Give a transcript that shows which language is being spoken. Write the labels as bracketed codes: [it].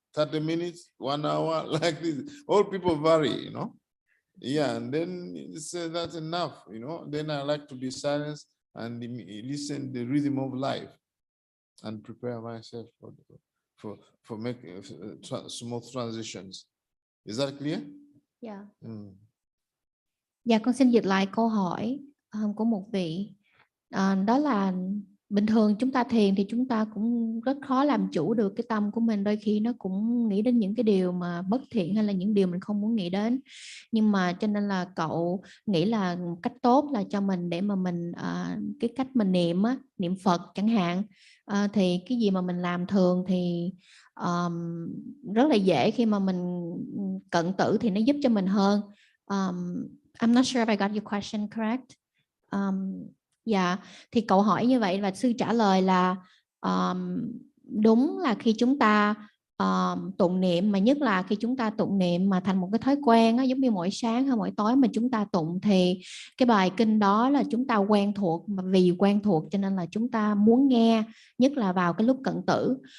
[en] 30 minutes, 1 hour, like this. All people vary, you know. Yeah, and then you say that's enough, you know. Then I like to be silent and listen the rhythm of life and prepare myself for making smooth transitions. Is that clear? Yeah. [vi] Dạ, con xin dịch lại câu hỏi của một vị. Đó là bình thường chúng ta thiền thì chúng ta cũng rất khó làm chủ được cái tâm của mình, đôi khi nó cũng nghĩ đến những cái điều mà bất thiện hay là những điều mình không muốn nghĩ đến. Nhưng mà cho nên là cậu nghĩ là cách tốt là cho mình để mà mình cái cách mình niệm Phật chẳng hạn, thì cái gì mà mình làm thường thì rất là dễ khi mà mình cận tử thì nó giúp cho mình hơn. [en] I'm not sure if I got your question correct. [vi] Dạ, thì cậu hỏi như vậy và sư trả lời là đúng là khi chúng ta tụng niệm, mà nhất là khi chúng ta tụng niệm mà thành một cái thói quen á, giống như mỗi sáng hay mỗi tối mà chúng ta tụng, thì cái bài kinh đó là chúng ta quen thuộc, mà vì quen thuộc cho nên là chúng ta muốn nghe, nhất là vào cái lúc cận tử.